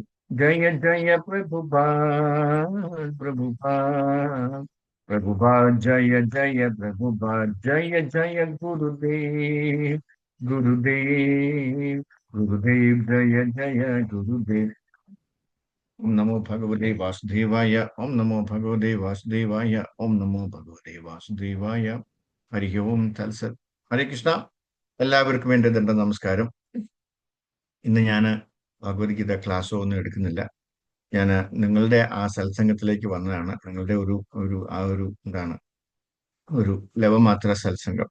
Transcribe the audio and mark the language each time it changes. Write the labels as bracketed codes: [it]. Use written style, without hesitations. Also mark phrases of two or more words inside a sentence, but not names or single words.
[sa] Jaya Jaya Prabhupada, Prabhupada, Prabhupada, Jaya Jaya Prabhupada, Jaya Jaya Gurudev, Gurudev, Gurudev, Jaya Jaya Gurudev. ओम नमो भगवते वासुदेवाय। ओम नमो भगवते वासुदेवाय। ओम नमो भगवते വാസുദേവായ. ഹരി ഓം തത്സത്. ഹരേ കൃഷ്ണ. [ml] എല്ലാവർക്കും എൻ്റെ ദണ്ഡ നമസ്കാരം. ഇന്ന് ഞാൻ ഭഗവത്ഗീത ക്ലാസ്സോ ഒന്നും എടുക്കുന്നില്ല. ഞാൻ നിങ്ങളുടെ ആ സത്സംഗത്തിലേക്ക് വന്നതാണ്. നിങ്ങളുടെ ഒരു ഒരു ആ ഒരു എന്താണ് ഒരു ലവമാത്ര സത്സംഗം.